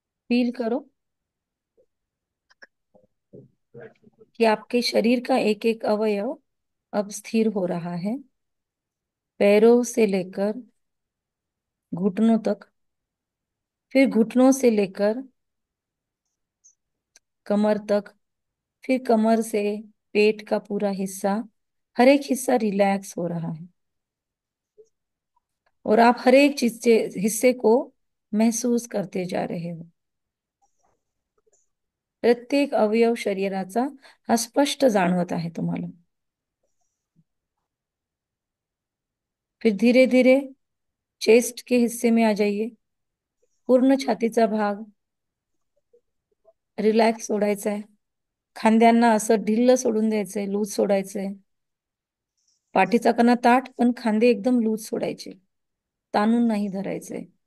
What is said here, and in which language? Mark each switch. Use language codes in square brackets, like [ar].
[hi] Feel करो कि आपके शरीर का एक एक अवयव अब स्थिर हो रहा है, पैरों से लेकर घुटनों तक, फिर घुटनों से लेकर कमर तक, फिर कमर से पेट का पूरा हिस्सा, हर एक हिस्सा रिलैक्स हो रहा है। और आप हर एक चीज से हिस्से को महसूस करते जा रहे हो। [mr] प्रत्येक अवयव शरीराचा हा स्पष्ट जाणवत आहे तुम्हाला। [hi] फिर धीरे धीरे चेस्ट के हिस्से में आ जाइए। [mr] पूर्ण छातीचा भाग रिलॅक्स सोडायचा आहे। खांद्यांना असं ढिल्ल सोडून द्यायचंय, लूज सोडायचंय। पाठीचा कणा ताठ, पण खांदे एकदम लूज सोडायचे, ताणून नाही धरायचे।